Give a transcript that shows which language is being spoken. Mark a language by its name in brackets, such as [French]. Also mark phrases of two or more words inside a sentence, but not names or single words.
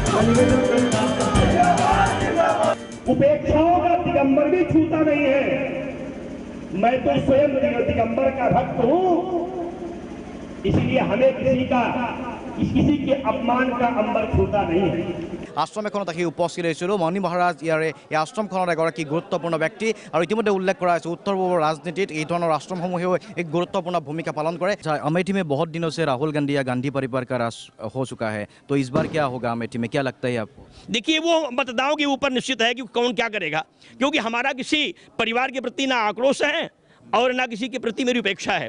[Hindi] उपेक्षाओं का दिगंबर भी छूता नहीं है। मैं तो स्वयं दिगंबर का भक्त हूं, इसीलिए हमें किसी के अपमान का अंबर छूता नहीं है। [Assamese] আশ্ৰম এখনত আহি উপস্থিত হৈছিলোঁ। মণি মহাৰাজ ইয়াৰে এই আশ্ৰমখনৰ এগৰাকী গুৰুত্বপূৰ্ণ ব্যক্তি আৰু ইতিমধ্যে উল্লেখ কৰা হৈছে উত্তৰ পূবৰ ৰাজনীতিত এই ধৰণৰ আশ্ৰমসমূহেও এক গুৰুত্বপূৰ্ণ ভূমিকা পালন কৰে। [Hindi] अमेठी में बहुत दिनों से राहुल गांधी या गांधी परिवार का राज हो चुका है, तो इस बार क्या होगा अमेठी में, क्या लगता है आपको? देखिए, वो मतदाताओं के ऊपर निश्चित है कि कौन क्या करेगा, क्योंकि हमारा किसी परिवार के प्रति ना आक्रोश है और ना किसी के प्रति मेरी उपेक्षा है।